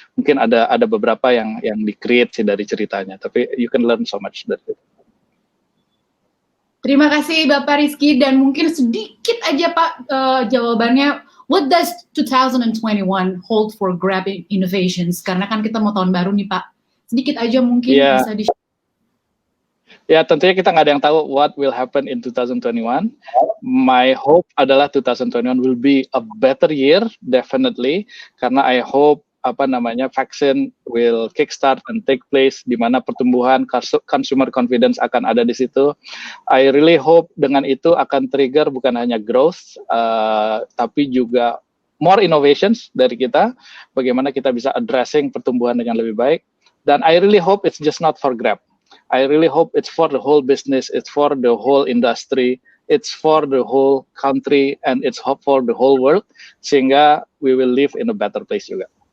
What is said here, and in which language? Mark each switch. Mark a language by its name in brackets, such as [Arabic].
[Indonesian] Mungkin ada beberapa yang di-create sih dari ceritanya, tapi [English] you can learn so much [Indonesian] dari itu. Terima kasih Bapak Rizky dan mungkin sedikit aja Pak jawabannya. [English] What does 2021 hold for Grab Innovations? [Indonesian] Karena kan kita mau tahun baru nih Pak. Sedikit aja mungkin bisa di-share. Ya tentunya kita nggak ada yang tahu [English] what will happen in 2021. My hope [Indonesian] adalah [English] 2021 will be a better year, definitely. [Indonesian] Karena [English] I hope vaksin will kickstart and take place, [Indonesian] di mana pertumbuhan [English] consumer confidence [Indonesian] akan ada di situ. [English] I really hope [Indonesian] dengan itu akan trigger bukan hanya growth, tapi juga more innovations dari kita, bagaimana kita bisa addressing pertumbuhan dengan lebih baik. Dan [English] I really hope it's just not for Grab. I really hope it's for the whole business, it's for the whole industry, it's for the whole country, and it's for the whole world, [Indonesian] sehingga [English] we will live in a better place [Indonesian] juga.